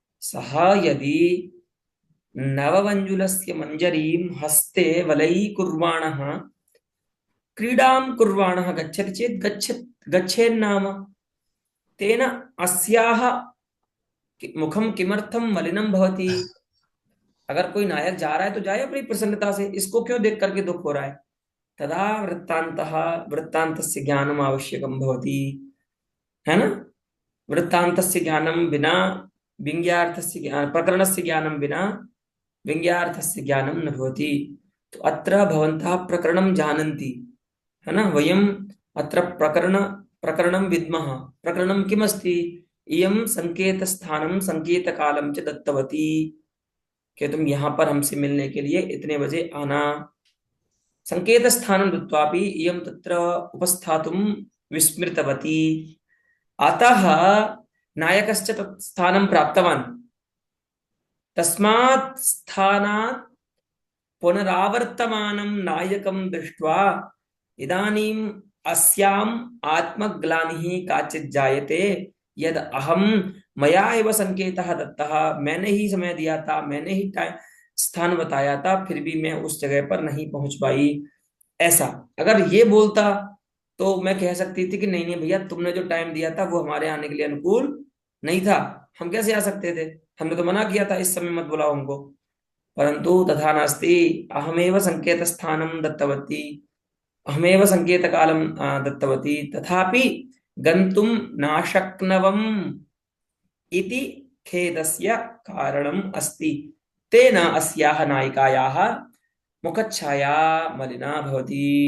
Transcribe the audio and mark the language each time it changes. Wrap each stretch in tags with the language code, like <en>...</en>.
<sa>सः यदि नववञ्जुलस्य मञ्जरीं हस्ते वलयीकुर्वाणः, क्रीडां कुर्वाणः गच्छति चेत् गच्छेन्नाम, तेन अस्याः मुखम किमर्थम मलिनम भवति?</sa> <hi>अगर कोई नायक जा रहा है तो जाए अपनी प्रसन्नता से, इसको क्यों देख करके दुख हो रहा है?</hi> <sa>तदा वृत्तान्तः, वृत्तान्तस्य ज्ञानम आवश्यकम भवति,</sa> <hi>है ना?</hi> <sa>वृत्तान्तस्य ज्ञानं विना व्यङ्ग्यार्थस्य प्रकरणस्य ज्ञानं विना व्यङ्ग्यार्थस्य ज्ञानं न भवति। तो अत्र भवन्तः प्रकरणं जानन्ति,</sa> <hi>है ना?</hi> <sa>वयम् अत्र प्रकरणं विद्मः। प्रकरणं किमस्ति? इयं संकेतस्थानं संकेतकालं च दत्तवती,</sa> <hi>कि तुम यहाँ पर हमसे मिलने के लिए इतने बजे आना।</hi> <sa>संकेतस्थानं दत्त्वापि इयं तत्र उपस्थातुं विस्मृतवती, अतः नायकश्च तत् स्थानं प्राप्तवान्। तस्मात् स्थानात् पुनरावर्तमानं नायकं दृष्ट्वा इदानीम् अस्याम् आत्मग्लानिः काचित् जायते, यद अहम मया एव संकेतः दत्तः,</sa> <hi>मैंने ही समय दिया था, मैंने ही स्थान बताया था, फिर भी मैं उस जगह पर नहीं पहुंच पाई। ऐसा अगर ये बोलता तो मैं कह सकती थी कि नहीं नहीं भैया, तुमने जो टाइम दिया था वो हमारे आने के लिए अनुकूल नहीं था, हम कैसे आ सकते थे, हमने तो मना किया था इस समय मत बुलाओ हमको।</hi> <sa>परंतु तथा नास्ति, अहमेव संकेत स्थानं दत्तवती, अहमेव संकेतकालं दत्तवती, तथापि गन्तुं नाशक्नवम् इति खेदस्य कारणम् अस्ति। तेन अस्याः नायिकायाः मुखच्छाया मलिना भवति।</sa>